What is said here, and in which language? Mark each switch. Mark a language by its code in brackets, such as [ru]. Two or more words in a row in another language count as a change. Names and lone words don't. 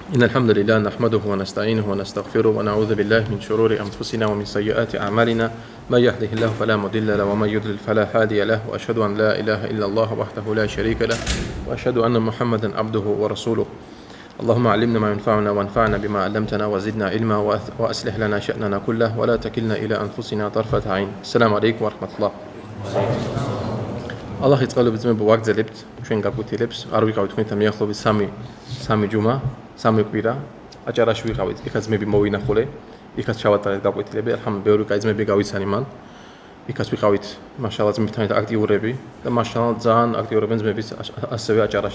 [ar] إن الحمد لله نحمده ونستعينه ونستغفره ونعوذ بالله من شرور أنفسنا ومن سيئات أعمالنا ما يهده الله فلا مضل له ومن يضلل فلا هادي له وأشهد أن لا إله إلا الله وحده لا شريك له وأشهد أن محمدا عبده ورسوله اللهم علمنا ما ينفعنا وانفعنا بما علمتنا وزدنا علما وأصلح لنا شأننا كله ولا تكلنا إلى أنفسنا طرفة عين. السلام عليكم ورحمة الله. الله يتقبل بزمن بوقت [ka] ჩვენ გაგვითილებს არ ვიყავით თქვენთან მიახლოებით სამი ჯუმა, სამი კვირა, აჭარაში ვიყავით, იქაც ძმები მოვინახულე, იქაც ჩავატარეთ გაკვეთილები, ახლა ბევრი კაი ძმები გავიცანი მან. იქაც ვიყავით მაშალა ძმებთან აქტიურები და მაშალა ძალიან აქტიურობენ ძმები ასევე აჭარაში.